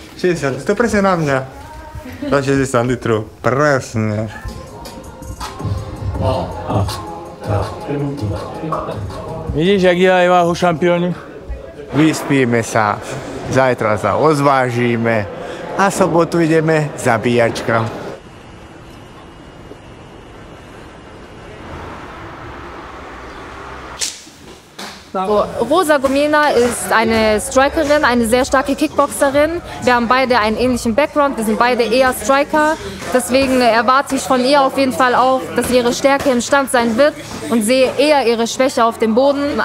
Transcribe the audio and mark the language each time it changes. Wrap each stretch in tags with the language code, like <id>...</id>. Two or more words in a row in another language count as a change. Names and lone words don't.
<sk>60, to presne na mňa. Za 60 litrov, presne.</sk> <cs>Vidíš, jak dělají váhu šampioni?</cs> <sk>Vyspíme sa, zajtra sa ozvážime a sobotu ideme zabíjačka.</sk> <de>Rosa Gomena ist eine Strikerin, eine sehr starke Kickboxerin. Wir haben beide einen ähnlichen Background, wir sind beide eher Striker. Deswegen erwarte ich von ihr auf jeden Fall auch, dass ihre Stärke im Stand sein wird und sehe eher ihre Schwäche auf dem Boden.</de>